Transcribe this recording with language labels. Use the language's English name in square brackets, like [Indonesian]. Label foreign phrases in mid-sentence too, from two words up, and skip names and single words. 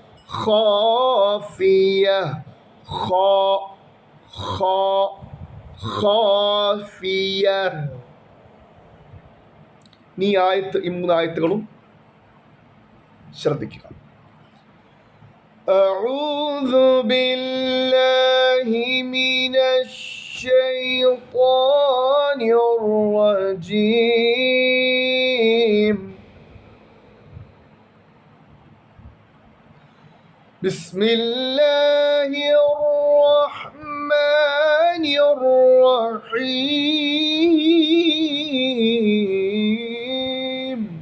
[Malayalam] ഖാഫിയ ഖാ ഖാ ഖാഫിയ. ഈ മൂന്ന് ആയത്തുകളും ശ്രദ്ധിക്കുക. [Arabic] أعوذ بالله من الشيطان الرجيم. بسم الله الرحمن الرحيم.